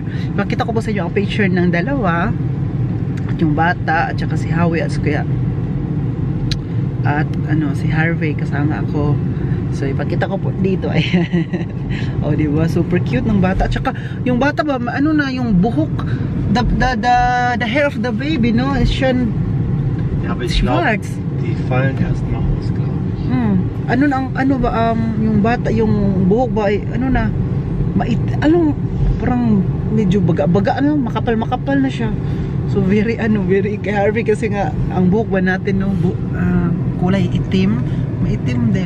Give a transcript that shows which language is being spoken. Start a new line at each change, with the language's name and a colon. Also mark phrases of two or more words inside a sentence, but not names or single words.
Filipino: Pakita ko po sa inyo ang picture ng dalawa, at yung bata, at saka si Howie at kaya at ano, si Harvey kasama ako. So ipakita ko po dito ay oh, di ba? Super cute ng bata. At saka yung bata ba, ano na yung buhok,
English: the hair of the baby, no?
German: Is schon schwarz. Die fallen erst mal aus, glaube ich.
Filipino: Ano na ano ba yung bata, yung buhok ba ay, ano na anong parang medyo baga ano, makapal na siya. So very kay Harvey kasi nga ang buhok ba natin no, kulay itim, maitim din.